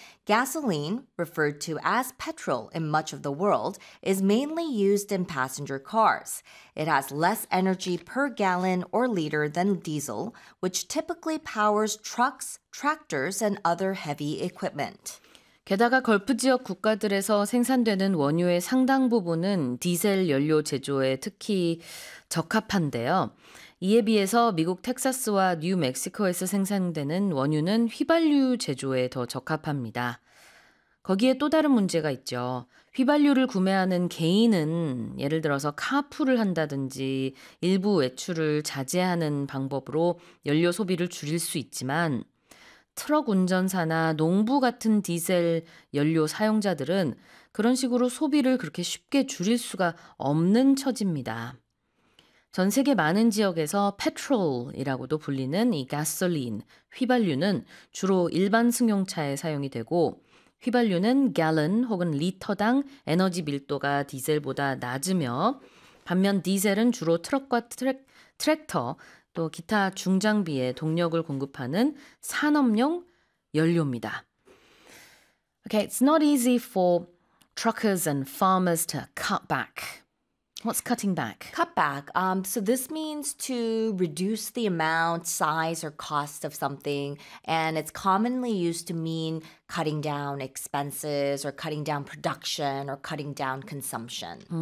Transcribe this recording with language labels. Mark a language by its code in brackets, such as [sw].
[en] Gasoline, referred to as petrol in much of the world, is mainly used in passenger cars. It has less energy per gallon or liter than diesel, which typically powers trucks, tractors, and other heavy equipment. [ko] 게다가 걸프 지역 국가들에서 생산되는 원유의 상당 부분은 디젤 연료 제조에 특히 적합한데요. 이에 비해서 미국 텍사스와 뉴멕시코에서 생산되는 원유는 휘발유 제조에 더 적합합니다. 거기에 또 다른 문제가 있죠. 휘발유를 구매하는 개인은 예를 들어서 카풀을 한다든지 일부 외출을 자제하는 방법으로 연료 소비를 줄일 수 있지만, 트럭 운전사나 농부 같은 디젤 연료 사용자들은 그런 식으로 소비를 그렇게 쉽게 줄일 수가 없는 처지입니다. 전 세계 많은 지역에서 페트롤이라고도 불리는 이 가솔린, 휘발유는 주로 일반 승용차에 사용이 되고, 휘발유는 갤런 혹은 리터당 에너지 밀도가 디젤보다 낮으며, 반면 디젤은 주로 트럭과 트랙터, 또 기타 중장비에 동력을 공급하는 산업용 연료입니다. [en] Okay, it's not easy for truckers and farmers to cut back. What's cutting back? Cut back. So this means to reduce the amount, size, or cost of something, and it's commonly used to mean cutting down expenses, or cutting down production, or cutting down consumption.